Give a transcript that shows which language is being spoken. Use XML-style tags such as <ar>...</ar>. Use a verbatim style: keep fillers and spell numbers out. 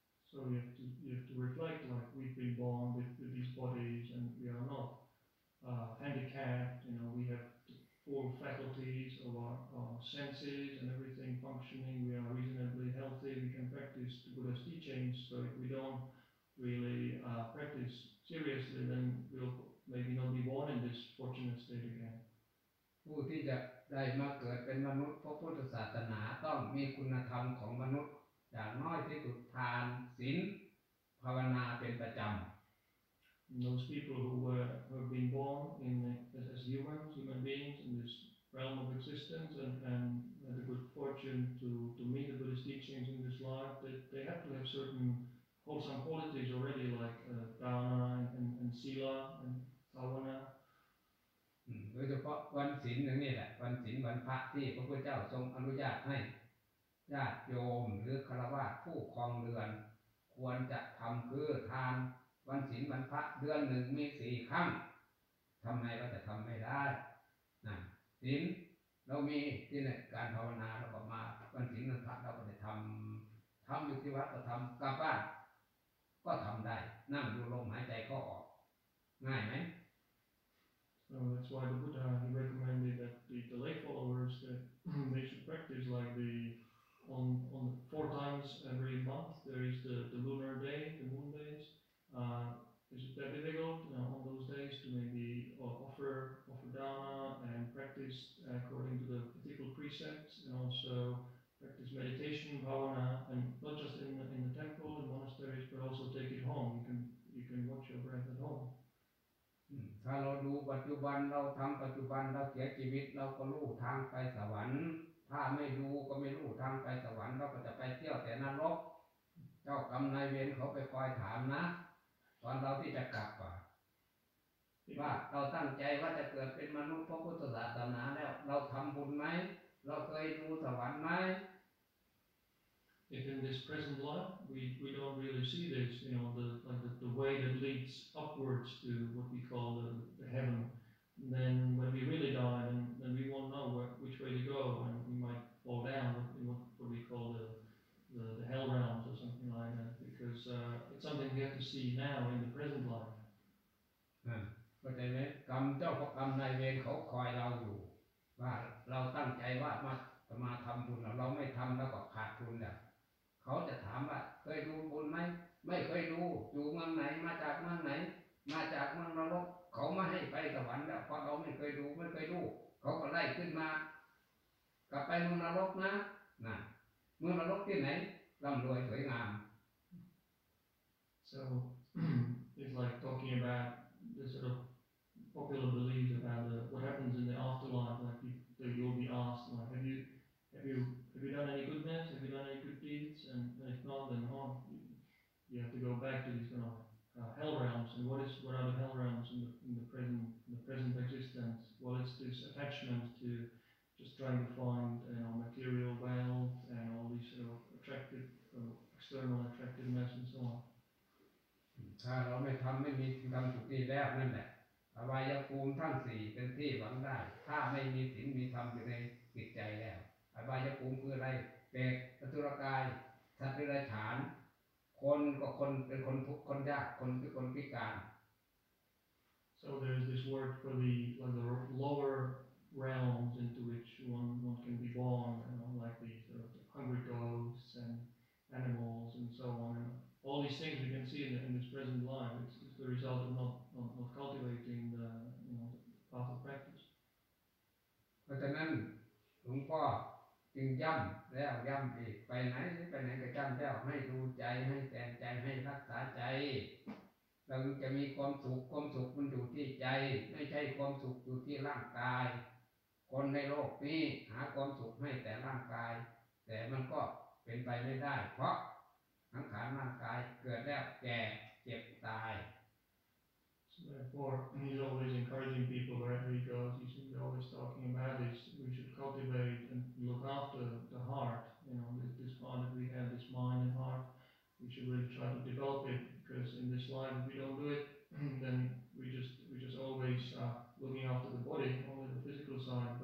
<en>So you have to you have to reflect like we've been born with, with these bodies and we are not uh, handicapped you know we have full faculties of our, our senses and everything functioning we are reasonably healthy we can practice the Buddha's teachings so if we don't really uh, practice seriously then we'll maybe not be born in this fortunate state again</en> <th>ผู้ที่จะได้มาเกิดเป็นมนุษย์พระพุทธศาสนาต้องมีคุณธรรมของมนุษย์อย่างน้อยที่สุดทานศีลภาวนาเป็นประจำ</th> <en>Those people who were who have been born in the, as humans, human beings in this realm of existence and and had the good fortune to to meet the Buddhist teachings in this life, they they have to have certain wholesome qualities already, like uh, Dharma and, and, and Sila and Bhavana.</en> <th>อืมโดยเฉพาะวันศีลอย่างนี้แหละวันศีลวันพระที่พระพุทธเจ้าทรงอนุญาตให้ญาติโยมหรือฆราวาสผู้ครองเรือนควรจะทำคือทานวันศีลวันพระเดือนหนึ่งมีสี่ครั้งทำไมเราจะทำไม่ได้นะศีลเรามีที่ไหนการภาวนาเราก็มาวันศีลวันพระเราก็จะทำทำอยู่ที่วัดก็ทำกลับบ้านก็ทำได้นั่งดูลมหายใจก็ออกง่ายไหม</th> <en>So that's why the Buddha, he recommended that the, the lay followers, that they should practice like the, on, on four times every month, there is the, the lunar day, the moon days, uh, it's very difficult uh, on those days to maybe offer, offer dharma and practice according to the particular precepts, and also practice meditation, bhavana, and not just in the, in the temple and monasteries, but also take it home. You can, you can watch your breath at home.</en> <th>ถ้าเราดูปัจจุบันเราทำปัจจุบันเราเสียชีวิตเราก็รู้ทางไปสวรรค์ถ้าไม่ดูก็ไม่รู้ทางไปสวรรค์เราก็จะไปเที่ยวแต่นรกเจ้ากรรมนายเวรเขาไปคอยถามนะตอนเราที่จะกลับว่าว่าเราตั้งใจว่าจะเกิดเป็นมนุษย์พระพุทธศาสนาแล้วเราทำบุญไหมเราเคยดูสวรรค์ไหม</th> <en>If in this present life we, we don't really see this, you know, the like the, the way that leads upwards to what we call the, the heaven, then when we really die, then, then we won't know where, which way to go, and we might fall down in what, what we call the, the, the hell realms or something like that, because uh, it's something we have to see now in the present life.</en> <th>เข้าใจไหมกรรมเจ้าของกรรมนายเวรเขาคอยเราอยู่ว่าเราตั้งใจว่ามามาทำบุญเราไม่ทำแล้วก็ขาดทุนเนี่ยเขาจะถามว่าเคยดูบุญไหมไม่เคยดูอยู่เมืองไหนมาจากเมืองไหนมาจากเมืองนรกเขามาให้ไปสวรรค์แล้วเพราะเราไม่เคยดูไม่เคยดูเขาก็ไล่ขึ้นมากลับไปเมืองนรกนะน่ะเมืองนรกที่ไหนร่ำรวยสวยงาม</th> <en>So it's like talking about the sort of popular belief about the, what happens in the afterlife, like you, you'll be asked like have you have you Have you done any goodness? Have you done any good deeds? And if not, then oh, you have to go back to these kind of uh, hell realms. And what is what are the hell realms in the, in the present in the present existence? Well, it's this attachment to just trying to find you know, material wealth and all these sort of attractive uh, external attractiveness and so on.</en> <th>ถ้าเราไม่ทำไม่มีกรรมจุดนี้แล้วนั่นแหละอวัยภูมิทั้งสี่เป็นที่หวังได้ถ้าไม่มีศีลมีธรรมอยู่ในจิตใจแล้วอบายภูมิคืออะไรเปรตอสุรกายสัตว์เดรัจฉานคนก็คนเป็นคนทุกข์คนยากคนที่คนพิการ</th> <en>So there is this word for the like the lower realms into which one one can be born, you know, like the sort of hungry dogs and animals and so on. And all these things we can see in, the, in this present life. It's, it's the result of not not, not cultivating the you know the path of practice.</en> <th>เพราะฉะนั้นหลวงพ่อจึงย้ำแล้วย้ำอีกไปไหนไปไหนก็ย้ำแล้วให้ดูใจให้แต่งใจให้รักษาใจเราจะมีความสุขความสุขมันอยู่ที่ใจไม่ใช่ความสุขอยู่ที่ร่างกายคนในโลกนี้หาความสุขให้แต่ร่างกายแต่มันก็เป็นไปไม่ได้เพราะสังขารร่างกายเกิดแล้วแก่เจ็บตาย</th> <en>So therefore, he's always encouraging people wherever he goes. He's always talking about this. We should cultivate and look after the heart. You know, this, this part that we have, this mind and heart. We should really try to develop it because in this life, if we don't do it, then we just we just always are looking after the body, only the physical side.</en>